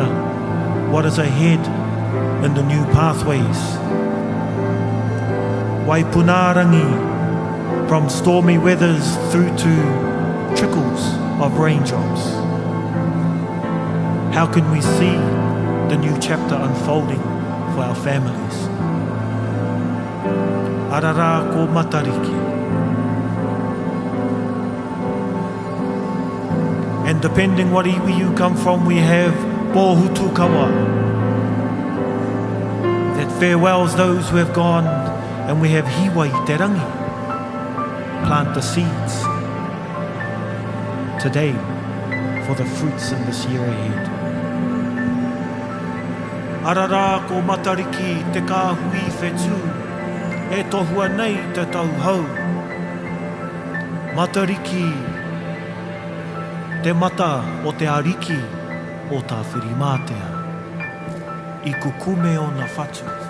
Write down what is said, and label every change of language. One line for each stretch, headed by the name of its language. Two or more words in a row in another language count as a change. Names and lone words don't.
English: What is ahead in the new pathways? Waipunarangi, from stormy weathers through to trickles of raindrops. How can we see the new chapter unfolding for our families?
Māori: Arara ko Matariki.
English: And depending what iwi you come from, we have Pōhutu Kawa that farewells those who have gone, and we have Hiwa i te rangi. Plant the seeds today for the fruits in this year ahead.
Māori: Arara ko Matariki te kāhui whetū, e tohua nei te tauhou. Matariki, te mata o te ariki o tā whirimātea, i kukume o na whatu.